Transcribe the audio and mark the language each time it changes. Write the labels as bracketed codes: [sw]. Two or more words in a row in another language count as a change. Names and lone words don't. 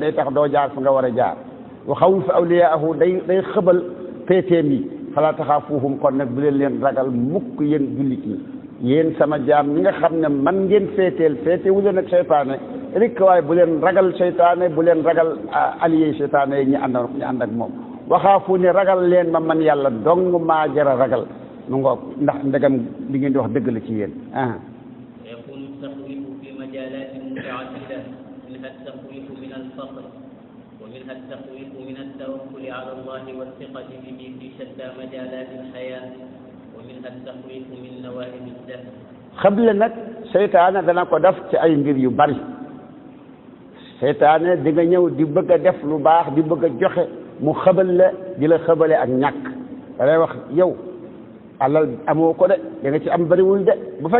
[wo] day tax doo jaar fu nga war a jaar [ar] يخوف أولياءه [wo] day xëbal péetéem yi [ar] فلا تخافوهم [wo] kon nag bu leen ragal mukk yéen jullit yi yéen sama jaam ñi nga xam ne man ngeen féetewu leen ak seytaane rek waaye bu leen ragal seytaane bu leen ragal allié seytaane yi ñu ànd ak moom waxaafu ne ragal leen ma man yàlla dong maa jara ragal nu ngoog ndax ndegam li ngeen di wax dëgg la ci yéen [ar] يكون التخويف في مجالات متعددة منها التخويف من الفقر ومنها التخويف من التوكل على الله والثقة به في شتى مجالات الحياة ومنها التخويف من نوائب الدهر [wo] xëble nag seytaane dana ko def ci ay mbir yu bari seytaane di nga ñëw di bëgg a def lu baax di bëgg a joxe mu xëbal la di la xëbale ak ñàkk da lay wax yow alal amoo ko de da nga ci am bariwul de bu fekkee